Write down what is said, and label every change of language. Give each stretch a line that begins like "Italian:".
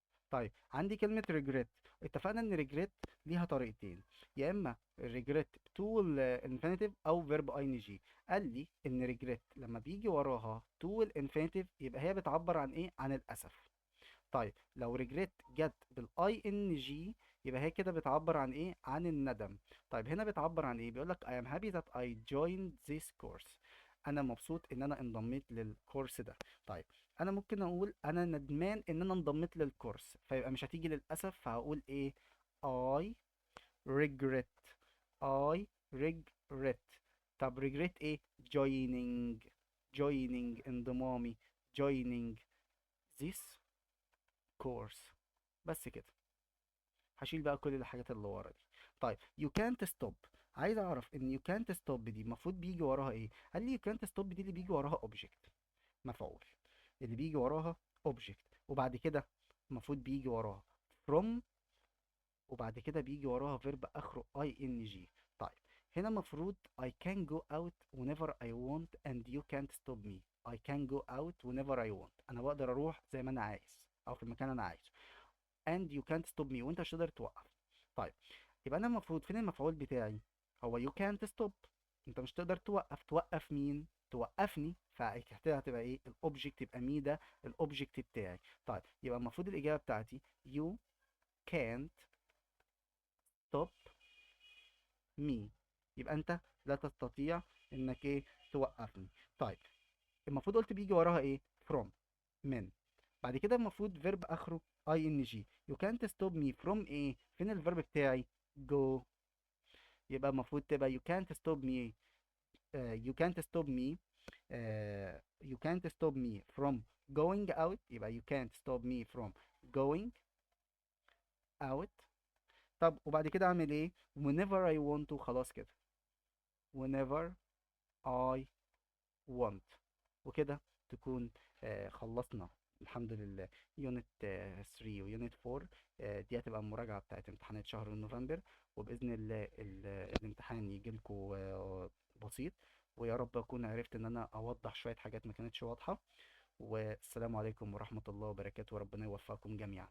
Arabic: طيب عندي كلمة regret. اتفقنا ان regret ليها طريقتين، يا اما regret to الانفينيتيف او verb ing. قال لي ان regret لما بيجي وراها to الانفينيتيف يبقى هي بتعبر عن ايه؟ عن الاسف. طيب لو regret جت بالاي ان جي يبقى هي كده بتعبر عن ايه؟ عن الندم. طيب هنا بتعبر عن ايه؟ بيقول لك
English: I am happy that I joined this course.
Arabic: انا مبسوط ان انا انضميت للكورس ده. طيب انا ممكن اقول انا ندمان ان انا انضميت للكورس، فيبقى مش هتيجي للاسف، فهقول ايه؟
English: I regret. I regret.
Arabic: طب regret ايه؟ joining. joining انضمامي.
English: joining this course. بس كده.
Arabic: هشيل بقى كل الحاجات اللي ورا دي.
English: طيب you can't stop.
Arabic: عايز اعرف ان
English: you can't stop
Arabic: دي المفروض بيجي وراها ايه؟ قال لي you can't stop دي اللي بيجي وراها object، مفعول، اللي بيجي وراها object، وبعد كده المفروض بيجي وراها from، وبعد كده بيجي وراها verb اخره ing. طيب هنا المفروض
English: I can go out whenever I want and you can't stop me. I can go out whenever I want.
Arabic: انا بقدر اروح زي ما انا عايز او في المكان اللي انا عايزه.
English: and you can't stop me،
Arabic: وانت مش تقدر توقف. طيب يبقى انا المفروض فين المفعول بتاعي؟ هو
English: you can't stop.
Arabic: انت مش تقدر توقف. توقف مين؟ توقفني. فكده هتبقى ايه؟ الاوبجكت يبقى مي ده الاوبجكت بتاعي. طيب يبقى المفروض الاجابه بتاعتي
English: you can't stop me.
Arabic: يبقى انت لا تستطيع انك ايه؟ توقفني. طيب المفروض قلت بيجي وراها ايه؟ from، من. بعد كده المفروض فيرب اخره ing.
English: you can't stop me from
Arabic: ايه؟ فين الفيرب بتاعي؟
English: go.
Arabic: يبقى المفروض
English: تبقى you can't stop me. you can't stop me. you can't stop me from going out. يبقى you can't stop me from going out.
Arabic: طب وبعد كده اعمل ايه؟ whenever I want to. خلاص كده.
English: whenever I want.
Arabic: وكده تكون خلصنا الحمد لله يونت 3 ويونت 4. دي هتبقى المراجعة بتاعت امتحانات شهر نوفمبر، وبإذن الله الامتحان يجي لكم بسيط، ويا رب أكون عرفت إن أنا أوضح شوية حاجات ما كانتش واضحة. والسلام عليكم ورحمة الله وبركاته، وربنا يوفقكم جميعا.